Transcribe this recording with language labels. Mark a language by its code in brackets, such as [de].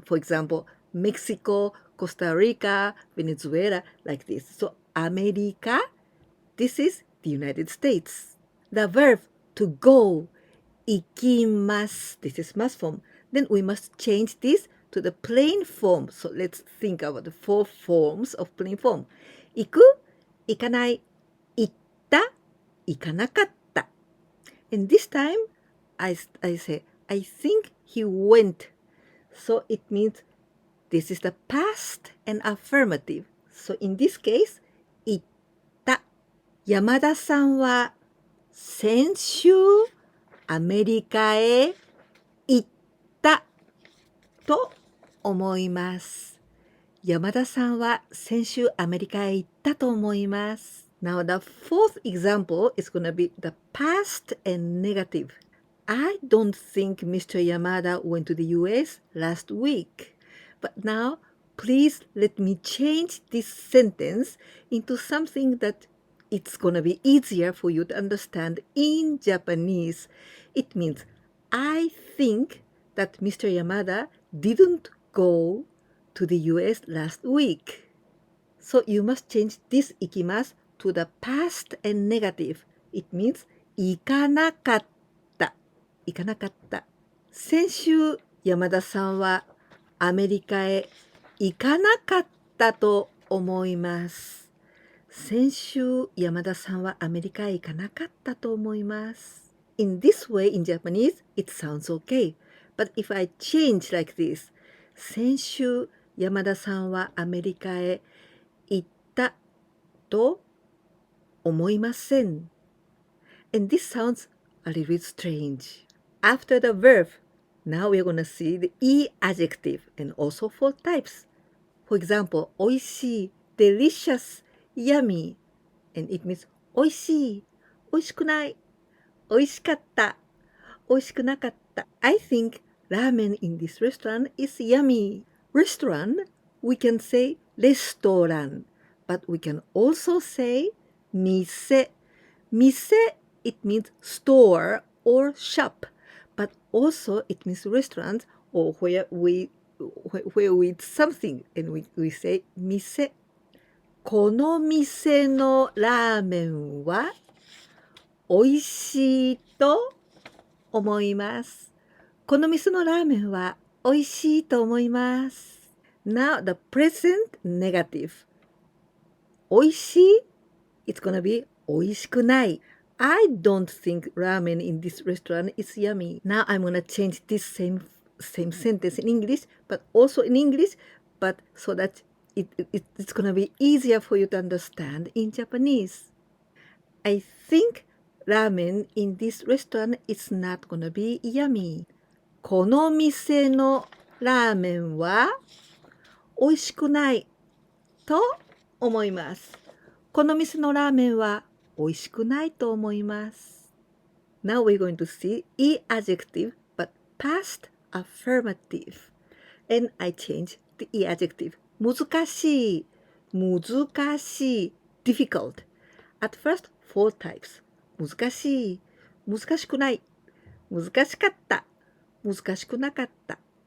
[en] For example, Mexico, Costa Rica, Venezuela, like this. So, America, this is the United States. The verb to go, 行きます. This is must form. Then we must change this to the plain form. So let's think about the 4 forms of plain form. [ja] 行く、行かない、行った、行かなかった. [en] And this time, I say, I think he went. So it means this is the past and affirmative. [ja] So in this case, 行った。山田さんは先週アメリカへ行ったと思います。山田さんは先週アメリカへ行ったと思います。 [en] Now the fourth example is going to be the past and negative. I don't think Mr. Yamada went to the US last week. But now, please let me change this sentence into something that it's going to be easier for you to understand in Japanese. It means, I think that Mr. Yamada didn't go to the US last week. So you must change this 行きます to the past and negative. It means [ja] 行かなかった。行かなかった。先週、山田さんはアメリカへ行かなかったと思います。先週、山田さんはアメリカへ行かなかったと思います。 [en] In this way, in Japanese, it sounds okay. But if I change like this, [ja] 先週、山田さんはアメリカへ行ったと思いません。 [en] And this sounds a little bit strange. After the verb, now we're going to see the E adjective and also 4 types. For example, おいしい, delicious, yummy. And it means [ja] おいしい, おいしくない, おいしかった, おいしくなかった. [en] I think ramen in this restaurant is yummy. Restaurant, we can say restaurant, but we can also say 店. 店, it means store or shop, but also it means restaurant or where we eat something, and we say 店. [ja] この店のラーメンは美味しいと思います。この店のラーメンは美味しいと思います。 [en] Now the present negative. [ja] 美味しい [en] It's gonna be [ja] 美味しくない。 [en] I don't think ramen in this restaurant is yummy. Now I'm gonna change this same sentence in English, but also in English, but so that it's gonna be easier for you to understand in Japanese. I think ramen in this restaurant is not gonna be yummy. [ja] この店のラーメンは美味しくないと思います。この店のラーメンは美味しくないと思います。 [en] Now we're going to see E adjective but past affirmative. And I change the E adjective. [ja] 難しい、難しい、difficult. [en] At first, four types. [ja] 難しい、難しくない、難しかった、難しくなかった。